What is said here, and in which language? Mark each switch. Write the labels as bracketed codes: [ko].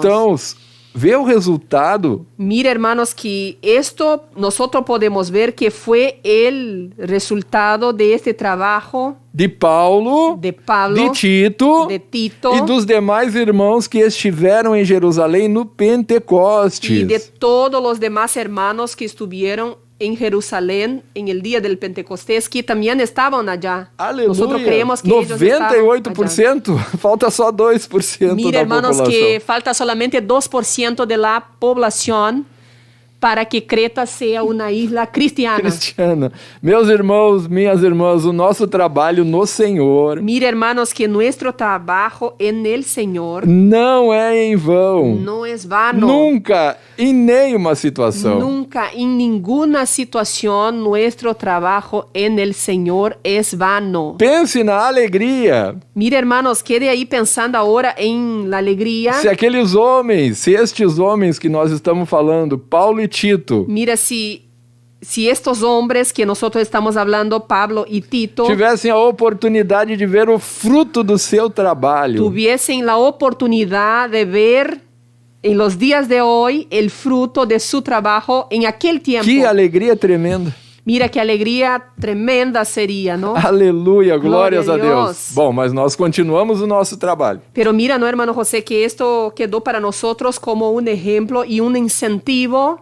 [pt] Cristãos, vê o resultado? [es] Mira, hermanos, que esto nosotros podemos ver que fue el resultado de este trabajo [pt] De Paulo, [es] de Pablo, [pt] de Tito, [es] de Tito [pt] e dos demais irmãos que estiveram em Jerusalém no Pentecostes. [es] y de todos los demás hermanos que estuvieron en Jerusalén en el día del Pentecostés, que también estaban allá. [pt] Aleluia. [es] Nosotros creemos que ellos estaban allá. [pt] 98%, falta só 2% [es] Mira, [pt] da [es] hermanos, [pt] população. [es] que falta solamente 2% de la población para que Creta sea una isla cristiana. Cristiana. [pt] Meus irmãos, minhas irmãs, o nosso trabalho no Senhor [es] Mira, hermanos, que nuestro trabajo en el Señor [pt] não é em vão. [es] no es vano. [pt] Nunca, em nenhuma situação. [es] Nunca, en ninguna situación, nuestro trabajo en el Señor es vano. [pt] Pense na alegria. [es] Mira, hermanos, quede ahí pensando ahora en la alegría. [pt] Se aqueles homens, se estes homens que nós estamos falando, Paulo e Tito, [es] Mira, si estos hombres que nosotros estamos hablando, Pablo y Tito, [pt] tivessem a oportunidade de ver o fruto do seu trabalho, [es] tuviesen la oportunidad de ver en los días de hoy el fruto de su trabajo en aquel tiempo. [pt] Que alegria tremenda. [es] Mira que alegria tremenda seria, [pt] não? Aleluia, Glória glórias a a Deus. Deus. Bom, mas nós continuamos o nosso trabalho. [es] Pero mira, ¿no, hermano José, que esto quedó para nosotros como un ejemplo y un incentivo